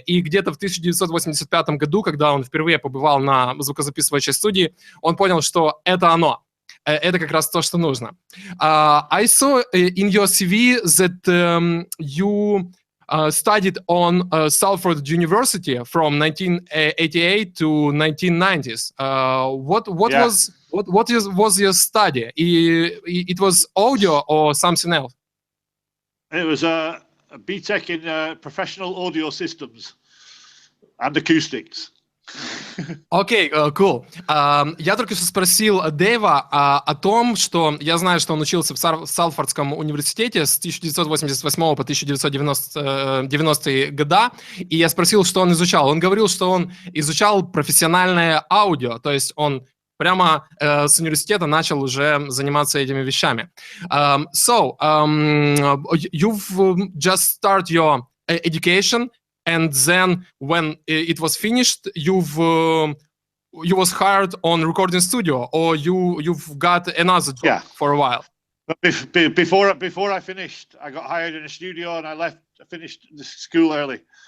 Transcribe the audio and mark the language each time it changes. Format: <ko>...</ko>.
<ru>И где-то в 1985 году, когда он впервые побывал на звукозаписывающей студии, он понял, что это оно. Это как раз то, что нужно.</ru> <en>I saw in your CV that you studied on Salford University from 1988 to 1990s. What was your study? It was audio or something else? It was a BTech in professional audio systems and acoustics.</en> <ru>Окей, cool. Я только что спросил Дэйва о том, что я знаю, что он учился в Салфордском университете с 1988 по 1990 года, и я спросил, что он изучал. Он говорил, что он изучал профессиональное аудио, то есть он прямо с университета начал уже заниматься этими вещами.</ru> <en>So, you've just started your education, and then when it was finished, you was hired on recording studio, or you've got another job for a while? But before I finished, I got hired in a studio, and I finished the school early.</en>